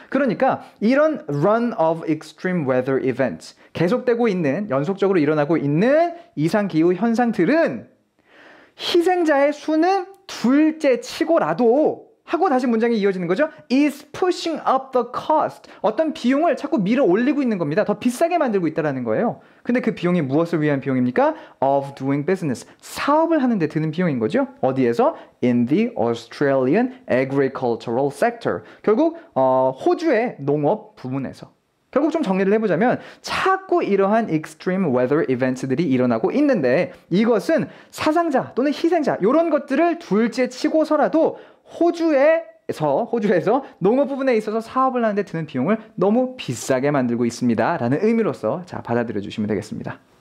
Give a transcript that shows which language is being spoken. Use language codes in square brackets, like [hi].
[ko] 그러니까 이런 [en] run of extreme weather events [ko] 계속되고 있는 연속적으로 일어나고 있는 이상기후 현상들은 희생자의 수는 둘째 치고라도 하고 다시 문장이 이어지는 거죠. [en] is pushing up the cost. [ko] 어떤 비용을 자꾸 밀어 올리고 있는 겁니다. 더 비싸게 만들고 있다는 거예요. 근데 그 비용이 무엇을 위한 비용입니까? [en] of doing business. [ko] 사업을 하는데 드는 비용인 거죠. 어디에서? [en] in the Australian agricultural sector. [ko] 결국 호주의 농업 부문에서. 결국 좀 정리를 해보자면 자꾸 이러한 [en] extreme weather events [ko] 들이 일어나고 있는데 이것은 사상자 또는 희생자 이런 것들을 둘째 치고서라도 호주에서 농업 부분에 있어서 사업을 하는데 드는 비용을 너무 비싸게 만들고 있습니다 라는 의미로서 받아들여 주시면 되겠습니다.